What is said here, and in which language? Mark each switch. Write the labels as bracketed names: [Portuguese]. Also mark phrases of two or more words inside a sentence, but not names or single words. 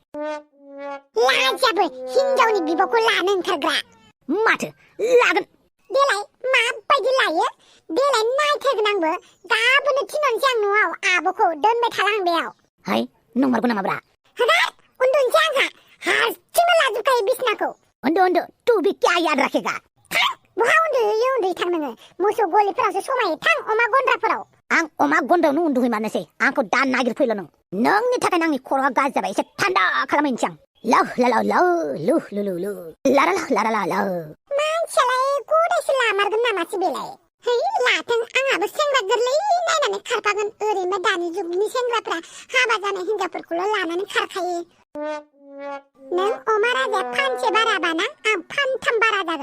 [Bodo] लाजियाबो हिनजावनि बिब'खौ लानो ओंखारग्रा माथो लागोन देलाय माबायदि लायो देलाय नायथारगोन आंबो गाबोननो थिनहरनोसै आं न'आव आब'खौ दोनबाय थाला आं बेयाव है नंमारगौ नामाब्रा हगार उन्दुनोसै आंहा हारसिंनो लाजोबखायो बिसनाखौ [Hindi] उन्दु तू भी क्या याद रखेगा [Bodo] थां बहा उन्दुहैयो नोङो मोसौ गलिफोरावसो समायो थां अमा गन्द्राफोराव आं अमा गन्द्रायावनो उन्दुहैमारनोसै आंखौ दा नागिरफैल' नोंनि थाखायनो आंनि खर'आ गाज्रि जाबाय एसे थान्दा खालामहैनोसै आं लाव लाव लाव लु लु लु लु लारा लाव मानसियालाय गदायसो लामारगोन नामासो बेलाय है लाथों आंहाबो सेंग्रा गोरलै नायनानै खारफागोन ओरैनो दानि जुगनि सेंग्राफ्रा हाबा जानाय हिनजावफोरखौल' लानानै खारखायो नों अमा राजाया फानसे बाराबाना आं फानथाम बारा जागोन